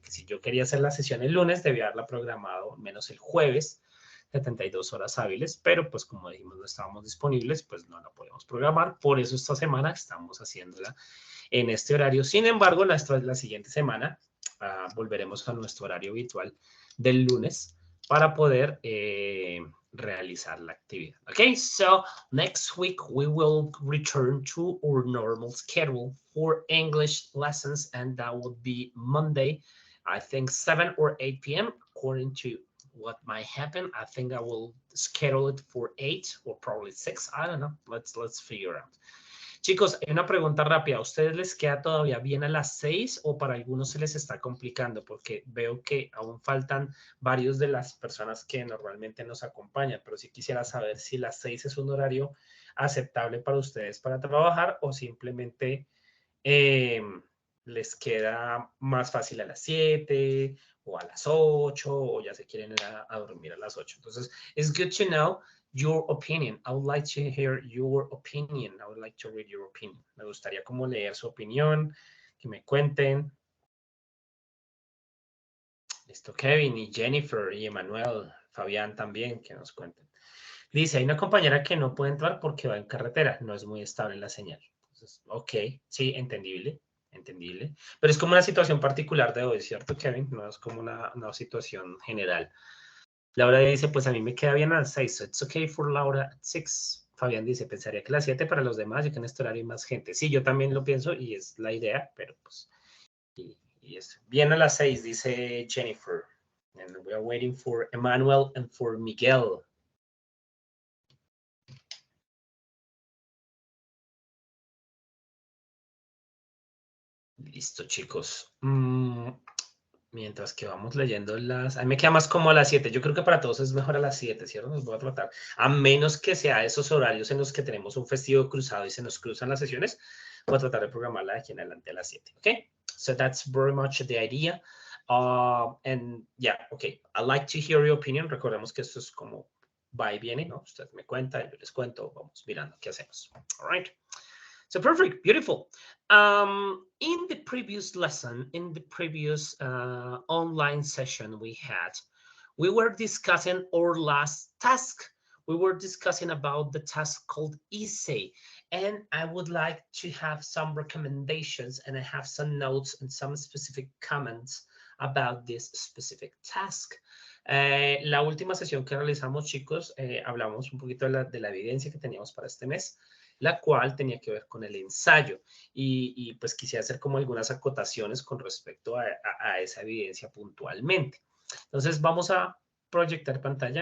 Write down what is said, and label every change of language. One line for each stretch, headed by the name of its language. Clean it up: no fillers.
Spanish: Que si yo quería hacer la sesión el lunes, debía haberla programado menos el jueves, 72 horas hábiles, pero pues como dijimos no estábamos disponibles, pues no la podemos programar, por eso esta semana estamos haciéndola en este horario. Sin embargo, la siguiente semana volveremos a nuestro horario habitual del lunes para poder realizar la actividad.
English: Okay, so next week we will return to our normal schedule for English lessons, and that would be Monday, I think 7 or 8 p.m. according to what might happen. I think I will schedule it for 8 or probably 6. I don't know. Let's figure out.
Spanish: Chicos, hay una pregunta rápida. ¿A ustedes les queda todavía bien a las 6 o para algunos se les está complicando? Porque veo que aún faltan varios de las personas que normalmente nos acompañan, pero sí quisiera saber si las 6 es un horario aceptable para ustedes para trabajar o simplemente les queda más fácil a las 7 o a las 8 o ya se quieren ir a dormir a las 8.
English: Entonces, it's good to know your opinion. I would like to hear your opinion. I would like to read your opinion.
Spanish: Me gustaría como leer su opinión, que me cuenten. Listo, Kevin y Jennifer y Emanuel, Fabián también, que nos cuenten. Dice, hay una compañera que no puede entrar porque va en carretera, no es muy estable la señal. Entonces, ok, sí, entendible, entendible. Pero es como una situación particular de hoy, ¿cierto, Kevin? No es como una situación general. Laura dice, pues a mí me queda bien a las 6.
English: So it's okay for Laura at 6.
Spanish: Fabián dice, pensaría que las 7 para los demás y que en este horario hay más gente. Sí, yo también lo pienso y es la idea, pero pues... Y es bien a las 6, dice Jennifer.
English: And we are waiting for Emmanuel and for Miguel.
Spanish: Listo, chicos. Mientras que vamos leyendo las... A mí me queda más como a las 7. Yo creo que para todos es mejor a las 7, ¿cierto? Nos voy a tratar. A menos que sea esos horarios en los que tenemos un festivo cruzado y se nos cruzan las sesiones, voy a tratar de programarla de aquí en adelante a las 7, ¿ok?
English: So that's very much the idea. And yeah, okay. I'd like to hear your opinion.
Spanish: Recordemos que esto es como va y viene, ¿no? Usted me cuenta, yo les cuento, vamos mirando qué hacemos.
English: All right. So perfect, beautiful. In the previous lesson, in the previous online session we were discussing our last task. We were discussing about the task called essay. And I would like to have some recommendations, and I have some notes and some specific comments about this specific task.
Spanish: La última sesión que realizamos, chicos, hablamos un poquito de la evidencia que teníamos para este mes, la cual tenía que ver con el ensayo. Y pues quisiera hacer como algunas acotaciones con respecto a esa evidencia puntualmente. Entonces vamos a proyectar pantalla.